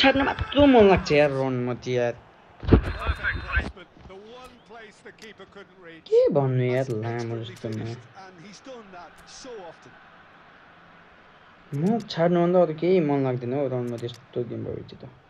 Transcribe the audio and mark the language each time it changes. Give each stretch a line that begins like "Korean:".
Nepali: छाड्न मात्र मन लाग्छ यार रनमती यार
English: perfect placement. The one place the keeper couldn't reach.
Nepali: के भन्नु यार
English: That's
Nepali: लामो
English: expertly
Nepali: जस्तोमा
English: finished, and he's done that so often.
Nepali: मुख छाड्नुभन्दा अरू केही मन लाग्दैन हौ रनमती यस्तो गेम भएपछि त